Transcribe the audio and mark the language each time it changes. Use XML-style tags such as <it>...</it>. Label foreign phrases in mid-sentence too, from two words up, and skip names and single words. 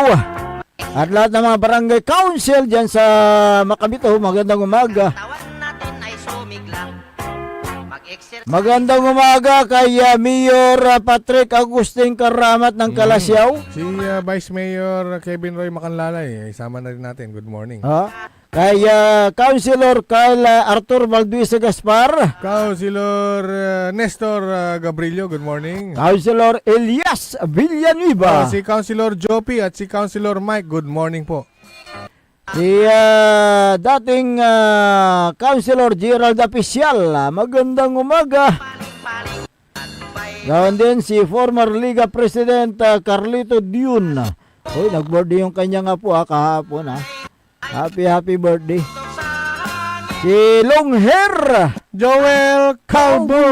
<tl>At lahat ng mga barangay council dyan sa Makabito, magandang umaga. Magandang umaga kay Mayor Patrick Agustin Karamat ng Kalasyaw. Si Vice Mayor Kevin Roy Macanlalay, isama na rin natin.</tl> <en>Good morning.</en> <tl>Kay Councilor Kyle Arthur Valduisa Gaspar. Councilor Nestor Gabrilio,</tl> <en>good morning.</en> <tl>Councilor Elias Villanueva. Si Councilor Jopi at si Councilor Mike,</tl> <en>good morning</en> <tl>po. Si dating Councilor Gerald Apicial, magandang umaga. Gawin din si former Liga President Carlito Dion. Uy, nag-birthday yung kanya nga po kahapon.</tl> <en>Happy birthday.</en> <tl>Si Longhair Joel Calvo.</tl>